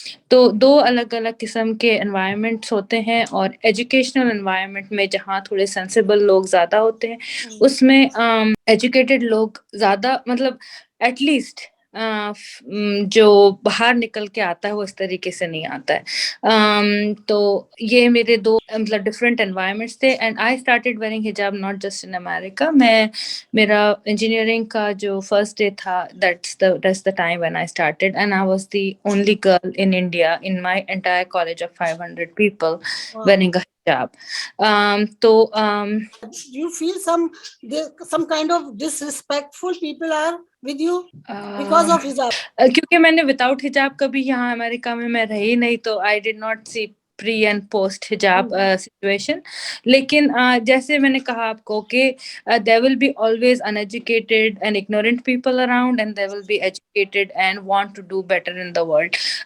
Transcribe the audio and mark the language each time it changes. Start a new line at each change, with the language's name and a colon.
Hindi: तो दो अलग अलग किस्म के एनवायरनमेंट्स होते हैं, और एजुकेशनल एनवायरनमेंट में जहाँ थोड़े सेंसिबल लोग ज़्यादा होते हैं उसमें एजुकेटेड लोग ज़्यादा मतलब एटलीस्ट जो बाहर निकल के आता है वो इस तरीके से नहीं आता है। तो ये मेरे दो मतलब डिफरेंट एनवायरनमेंट्स थे
English: And I started wearing hijab not just in America.
Hindi: मेरा इंजीनियरिंग का जो फर्स्ट डे था,
English: that's the time when I started, and I was the only girl in India in my entire college of 500 people wearing a hijab. You feel some kind of disrespectful people are with you because of hijab?
Hindi: क्योंकि मैंने without हिजाब कभी यहाँ America में मैं रही नहीं, तो
English: I did not see pre and post hijab situation.
Hindi: लेकिन जैसे मैंने कहा आपको कि
English: There will be always uneducated and ignorant people around and there will be educated and want to do better in the world.